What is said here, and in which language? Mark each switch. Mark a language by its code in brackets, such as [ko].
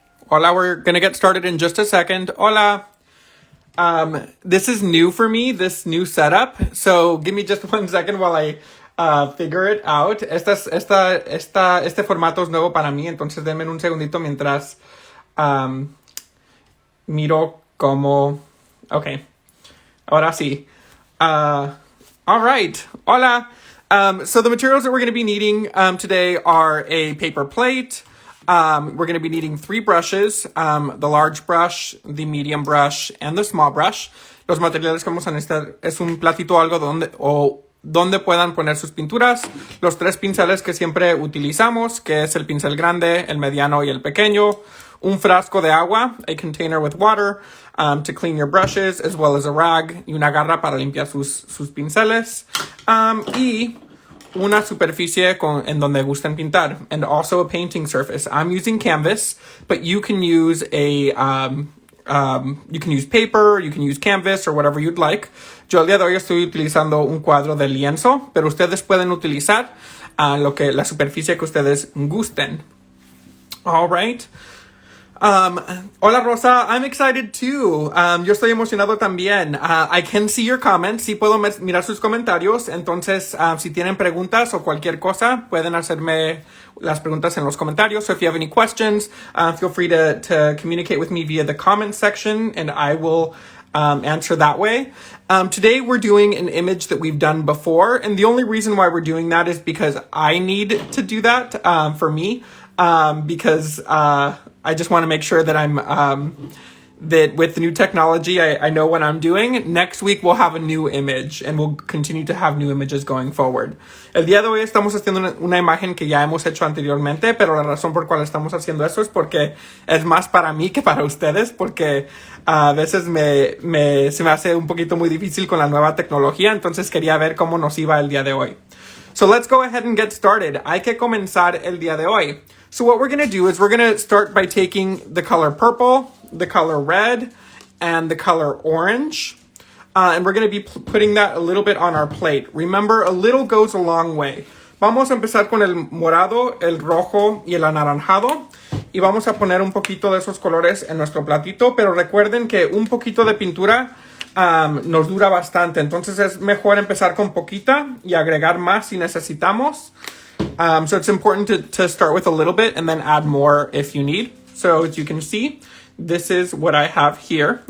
[en] Hola, we're gonna get started in just a second. Hola. This is new for me, this new setup. So give me just 1 second while I figure it out. [es] Este formato es nuevo para mí, entonces denme un segundito mientras miro cómo. [en] Okay. [es] Ahora sí. [en] All right. Hola. So the materials that we're going to be needing today are a paper plate. We're going to be needing 3 brushes, the large brush, the medium brush, and the small brush. [es] Los materiales que vamos a necesitar es un platito o algo donde puedan poner sus pinturas. Los 3 pinceles que siempre utilizamos, que es el pincel grande, el mediano y el pequeño. Un frasco de agua, [en] a container with water, to clean your brushes, as well as a rag [es] y una garra para limpiar sus pinceles. Y una superficie en donde gusten pintar, [en] and also a painting surface. I'm using canvas, but you can use you can use paper, you can use canvas, or whatever you'd like. [es] Yo el día de hoy estoy utilizando un cuadro de lienzo, pero ustedes pueden utilizar la superficie que ustedes gusten. [en] All right. Hola Rosa, I'm excited too. [es] Yo estoy emocionado también. [en] I can see your comments. [es] Sí puedo mirar sus comentarios. Entonces, si tienen preguntas o cualquier cosa, pueden hacerme las preguntas en los comentarios. [en] So if you have any questions, feel free to communicate with me via the comments section, and I will answer that way. Today we're doing an image that we've done before, and the only reason why we're doing that is because I need to do that for me. Because I just want to make sure that I'm that with the new technology, I know what I'm doing. Next week we'll have a new image, and we'll continue to have new images going forward. [es] El día de hoy estamos haciendo una imagen que ya hemos hecho anteriormente, pero la razón por cual estamos haciendo eso es porque es más para mí que para ustedes, porque a veces se me hace un poquito muy difícil con la nueva tecnología, entonces quería ver cómo nos iba el día de hoy. [en] So let's go ahead and get started. [es] Hay que comenzar el día de hoy. [en] So what we're going to do is we're going to start by taking the color purple, the color red, and the color orange. And we're going to be putting that a little bit on our plate. Remember, a little goes a long way. [es] Vamos a empezar con el morado, el rojo y el anaranjado. Y vamos a poner un poquito de esos colores en nuestro platito. Pero recuerden que un poquito de pintura nos dura bastante. Entonces es mejor empezar con poquita y agregar más si necesitamos. [en] So it's important to start with a little bit and then add more if you need. So as you can see, this is what I have here.